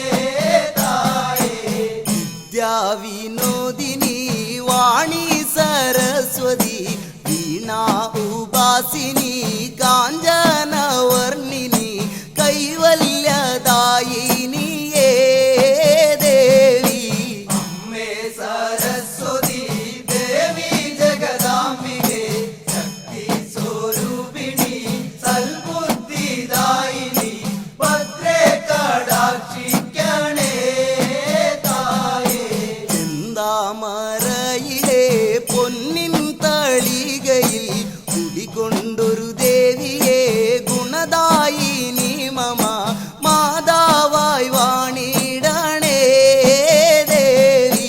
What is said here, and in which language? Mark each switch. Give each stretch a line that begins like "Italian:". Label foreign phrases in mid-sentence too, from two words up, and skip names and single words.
Sanskrit: विनोदिनी वाणी सरस्वती वीणा उपासिनी कांचनवर्णिनी कैवल्यदायिनी ये देवी
Malayalam: അമ്മേ സരസ്വതി ദേവി ജഗദംബികേ ശക്തി സ്വരൂപിണി സൽബുദ്ധിദായിനി ഭദ്രേ കടാക്ഷിക്കണേ താമരയിലെ പൊന്നിൻ തളികയിൽ കുടികൊണ്ടൊരു ദേവിയെ ഗുണദായിനി മമ മാതാവായി വാണിടണേ ദേവി